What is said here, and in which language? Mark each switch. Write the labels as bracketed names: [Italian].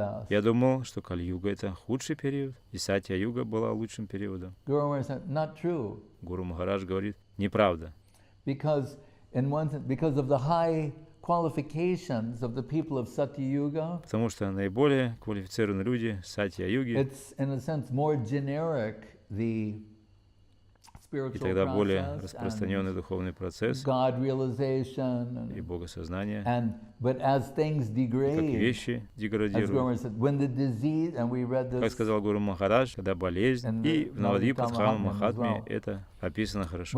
[Russian] Я думал, что Кали-юга — это худший период, и Сатья-юга была лучшим периодом. Гуру Махарадж говорит, неправда. [English] Because of the high qualifications of the people of Satya-yuga, [Russian] потому что наиболее квалифицированные люди Сатья-юги, [English] it's in a sense more generic, the [Russian] и тогда более распространенный духовный процесс [English] God realization, [Russian] и богосознание, [English] but as things degrade, [Russian] как вещи деградируют. Как сказал Гуру Махарадж, когда болезнь, и в Навадвипа Дхамма Махатме это описано хорошо.